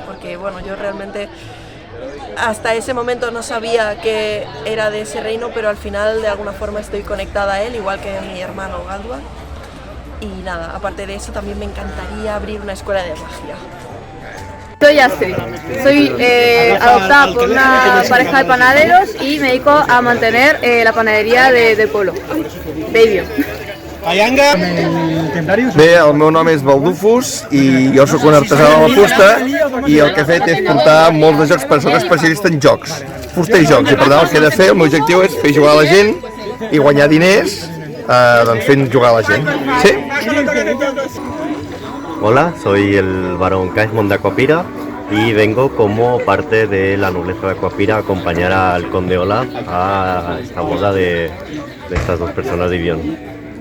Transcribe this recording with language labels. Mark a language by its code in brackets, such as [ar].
[es] Porque bueno, yo realmente hasta ese momento no sabía que era de ese reino, pero al final de alguna forma estoy conectada a él, igual que mi hermano Galdwar. Y nada, aparte de eso también me encantaría abrir una escuela de magia. Soy Astrid, soy adoptada por una pareja de panaderos y me dedico a mantener la panadería del pueblo, de Ibion. [ca] Bé, el meu nom és Baldufus i jo sóc un artesà de la fusta i el que he fet és portar molts de jocs, però sóc especialista en jocs, fusta i jocs, i per tant el que he de fer, el meu objectiu és fer jugar a la gent i guanyar diners doncs fent jugar a la gent. Sí? [es] Hola, soy el barón Caismond de Aquapira y vengo como parte de la nobleza de Aquapira a acompañar al conde Olaf a esta boda de estas dos personas de Ibion.